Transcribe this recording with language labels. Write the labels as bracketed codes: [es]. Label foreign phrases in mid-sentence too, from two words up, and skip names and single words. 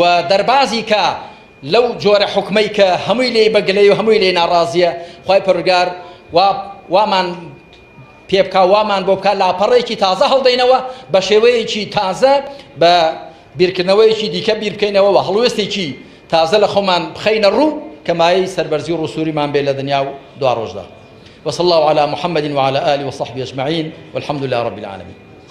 [ckb] دەربازی کە لەو جۆرە حکمەی کە هەمووی لێی بەگلەی و هەمووی لێی ناڕازیە خوای پەروەردگار وامان پێ بکا وامان بۆ بکات لاپەڕێکی تازە هەڵدەینەوە بە شێوەیەکی تازە بە بیرکردنەوەیەکی دیکە بیر بکەینەوە و هەڵوێستێکی تازە لە خۆمان بخەینە ڕوو کەمایی سەربەرزی و ڕووسوریمان بێ لە دنیا و دوا ڕۆژدا [ar] وصلى الله على محمد وعلى آله وصحبه أجمعين والحمد لله رب العالمين